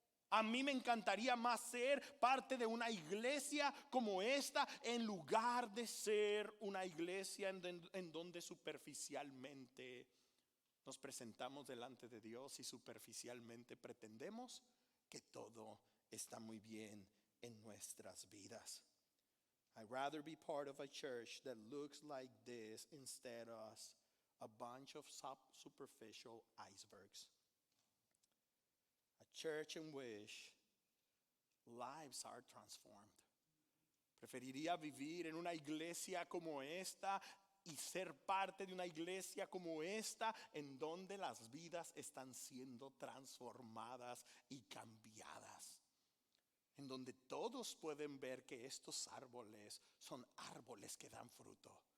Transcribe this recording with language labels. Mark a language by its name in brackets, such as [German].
[Spanish] A mí me encantaría más ser parte de una iglesia como esta, en lugar de ser una iglesia en donde superficialmente Nos presentamos delante de Dios y superficialmente pretendemos que todo está muy bien en nuestras vidas. [English] I'd rather be part of a church that looks like this instead of a bunch of superficial icebergs. A church in which lives are transformed. [Spanish] Preferiría vivir en una iglesia como esta y ser parte de una iglesia como esta en donde las vidas están siendo transformadas y cambiadas. En donde todos pueden ver que estos árboles son árboles que dan fruto.